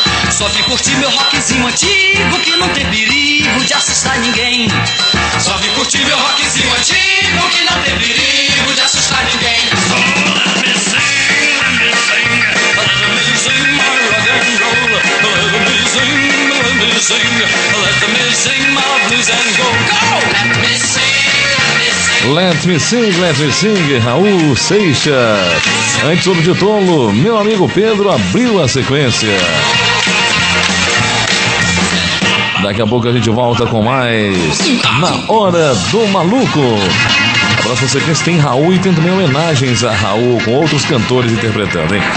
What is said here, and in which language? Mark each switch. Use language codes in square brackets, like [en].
[pt] Só vim curtir meu rockzinho antigo, que não tem perigo de assustar ninguém. Só vim curtir meu rockzinho antigo, que não tem perigo de assustar ninguém. [en] So let me sing, let me sing, let me sing my rock and roll. Let me sing, let me sing, let me sing my blues and gold. Go! Let me sing. [pt] Let Me Sing, Let Me Sing, Raul Seixas. Antes, Ouro de Tolo, Meu Amigo Pedro abriu a sequência. Daqui a pouco a gente volta com mais Na Hora do Maluco. A próxima sequência tem Raul e tem também homenagens a Raul com outros cantores interpretando, hein?